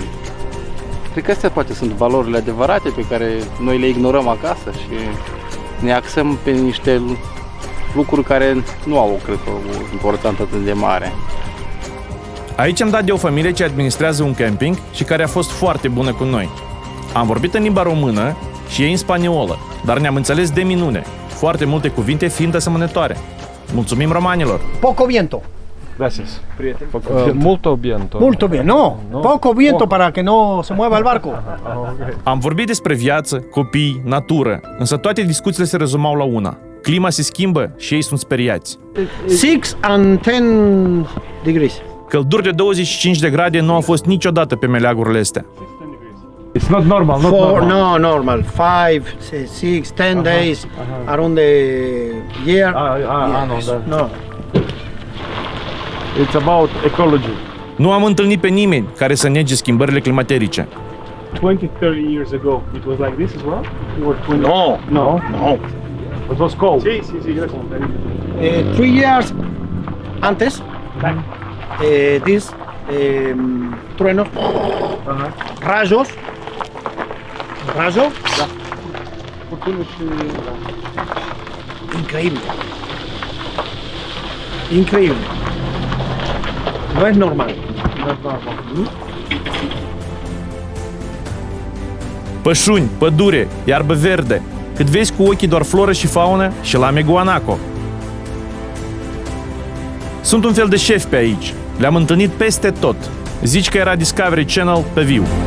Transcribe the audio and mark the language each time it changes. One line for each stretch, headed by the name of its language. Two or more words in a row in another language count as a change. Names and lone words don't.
Romanian: Cred că astea poate sunt valorile adevărate pe care noi le ignorăm acasă și ne axăm pe niște lucruri care nu au, cred că, o importanță atât de mare. Aici am dat de o familie ce administrează un camping și care a fost foarte bună cu noi. Am vorbit în limba română și ei în spaniolă, dar ne-am înțeles de minune, foarte multe cuvinte fiind asemănătoare. Mulțumim romanilor!
Spanish: Poco viento. Gracias. Multo viento. Multo bien, no. Poco viento para que no se mueva el barco.
Romanian: Am vorbit despre viață, copii, natură, însă toate discuțiile se rezumau la una. Clima se schimbă și ei sunt speriați.
English: 6 and 10 degrees.
Romanian: Călduri de 25 de grade nu au fost niciodată pe meleagurile astea.
English: It's not normal, No, normal. 5, 6, 10 days around the year. No. It's about ecology.
Romanian: Nu am întâlnit pe nimeni care să nege schimbările climaterice.
English: 20-30 years ago, it was like this as well? No. It was cold.
Spanish: Sí, gracias. 3 years antes, this truenos, rayos, increíble. No es normal.
Romanian: Pășuni, pădure, iarbă verde. Cât vezi cu ochii doar floră și faună și lame guanaco. Sunt un fel de șef pe aici. Le-am întâlnit peste tot. Zici că era Discovery Channel pe viu.